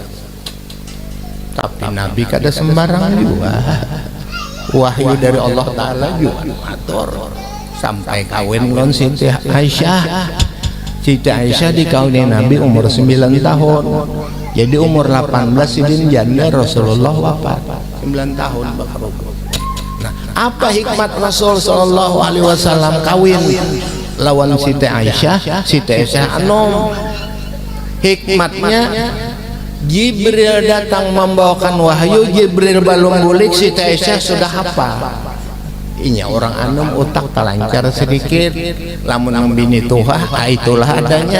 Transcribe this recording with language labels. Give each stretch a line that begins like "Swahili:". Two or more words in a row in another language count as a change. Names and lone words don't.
Banjar: Tapi Nabi kada sembarang juga wahyu dari Allah Ta'ala juga atur sampai kawin lon Siti Aisyah. Siti Aisyah dikawini Nabi umur 9 tahun. Jadi umur 18 Sidin janda Rasulullah wafat 9 tahun baru. Nah, apa hikmat Rasul
Arabic: صلى الله عليه وسلم
Banjar: kawin lawan Siti Aisyah? Siti Aisyah anom. Hikmatnya Jibril datang membawakan wahyu, Jibril balung bulik Siti Aisyah sudah hafal. Inya orang anom utak talancar sedikit lamun membini tuha itulah adanya.